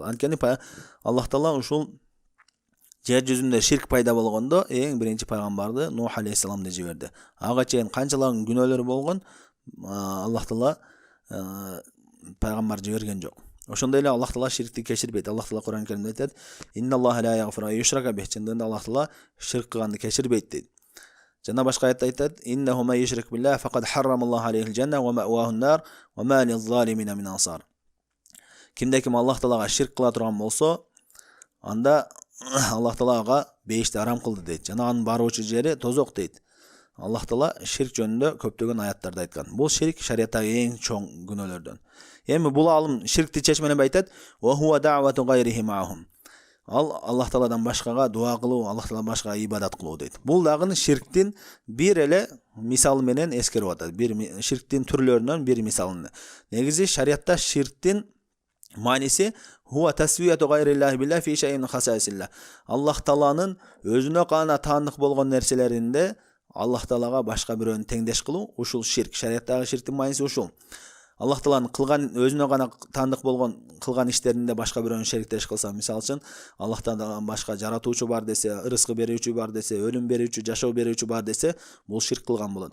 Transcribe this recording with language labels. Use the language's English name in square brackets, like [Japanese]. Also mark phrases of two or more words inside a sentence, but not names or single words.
[Kyrgyz] Анткени Аллах Таала ушул жер жүзүндө ширк пайда болгондо эң биринчи пайгамбарды Нух алейхисаламды жиберди. Ага чейин канчалаган күнөөлөр болгон, Аллах Таала пайгамбар жиберген жок. Ошондой эле Аллах Таала ширкти кечирбейт. Аллах Таала Кур'ан Каримде айтат: [Arabic] "إن الله لا يغفر أن يشرك به". [Kyrgyz] Чындыгында Аллах Таала ширк кылганды кечирбейт дейт. Жана башка аятта айтат: [Arabic] "إنه من يشرك بالله فقد حرم الله عليه الجنة ومأواه النار وما للظالمين من أنصار". [Kyrgyz] Кимде-ким Аллах Таалага ширк кыла турган болсо, анда Аллах Таала ага бейишти арам кылды дейт. Жана анын баруучу жери тозок дейт. Аллах Таала ширк жөнүндө көптөгөн аяттарда айткан. Бул ширк шариаттагы эң чоң күнөөлөрдөн. Эми бул алым ширкти чечмелеп айтат: [Arabic] "وهو دعوة غيره معهم". [Kyrgyz] Ал Аллах Тааладан башкага дуа кылуу, Аллах Таала башкага ибадат кылуу дейт. Бул дагы ширктин бир эле мисалы менен эскерип атат. Бир ширктин түрлөрүнөн бир мисалы. Негизи шариатта ширктин мааниси [Arabic] هو تسوية غير الله بالله في شيء خصائص الله. [Kyrgyz] Аллах Тааланын өзүнө гана таандык болгон нерселеринде Аллах Таалага башка бирөөнү теңдеш кылуу, ушул ширк. Шариаттагы ширктин мааниси ушул. Аллах Тааланын кылган өзүнө гана таандык болгон кылган иштеринде башка бирөөнү шериктеш кылса, мисалы үчүн Аллах Тааладан башка жаратуучу бар десе, ырыскы берүүчү бар десе, өлүм берүүчү, жашоо берүүчү бар десе, бул ширк кылган болот.